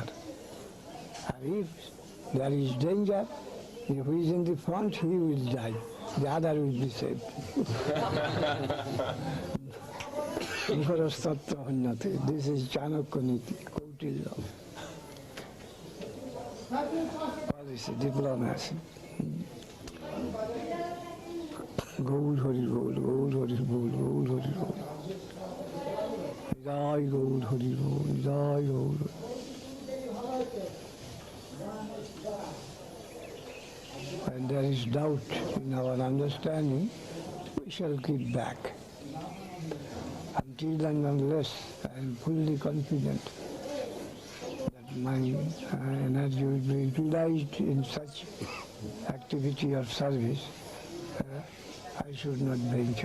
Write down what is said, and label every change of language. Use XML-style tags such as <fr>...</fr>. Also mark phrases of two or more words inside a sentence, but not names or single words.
<en>And if there is danger, if he is in the front, he will die. The other will be saved. This is Chanakya Niti, Kautilya. Policy, diplomacy. Gaur Hari Gaur, Gaur Hari Gaur, Gaur Hari Gaur. Jai Gaur Hari Gaur, Jai Gaur. When there is doubt in our understanding, we shall keep back. Until and unless I am fully confident that my energy will be utilized in such activity or service, I should not venture.</en>